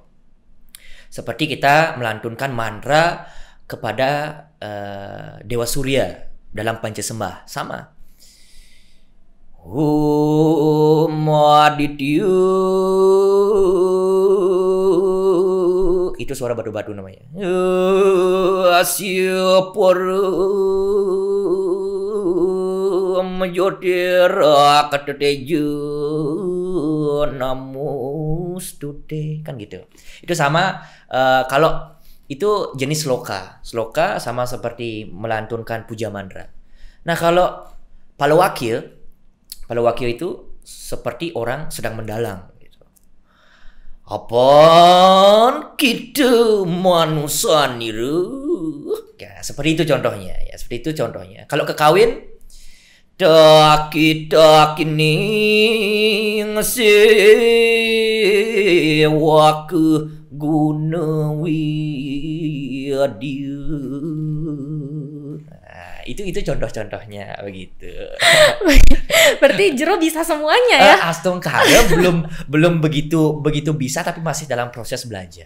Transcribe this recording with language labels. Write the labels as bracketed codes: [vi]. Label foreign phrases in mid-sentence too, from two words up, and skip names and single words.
[id] Seperti kita melantunkan mantra kepada Dewa Surya dalam Pancasembah, sama. Adityu, itu suara batu-batu namanya. [sa] Asyapur majodera kateteju namustute, [id] kan gitu. Itu sama kalau itu jenis sloka. Sloka sama seperti melantunkan puja mandra. Nah, kalau palawakya itu seperti orang sedang mendalang gitu. Apaan kita manusia niru? Ya, seperti itu contohnya. Ya, seperti itu contohnya. Kalau kekawin, [kaw] taki ning sewa ke Gunawiyadir. [id] Nah, itu contoh-contohnya begitu. Berarti Jero bisa semuanya ya? Astungkara belum begitu bisa, tapi masih dalam proses belajar.